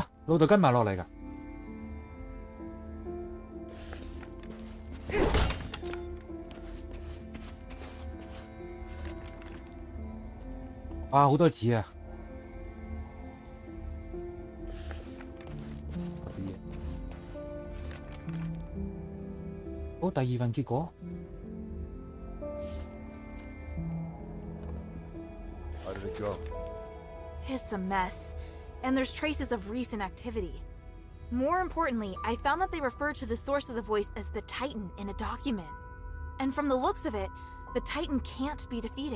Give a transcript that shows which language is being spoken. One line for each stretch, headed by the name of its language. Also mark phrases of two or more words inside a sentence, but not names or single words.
Cantonese: 老豆跟埋落嚟㗎。 哇！好多紙啊！好，第二份結果。
English: How did it go? It's a mess, and there's traces of recent activity. More importantly, I found that they referred to the source of the voice as the Titan in a document. And from the looks of it, the Titan can't be defeated.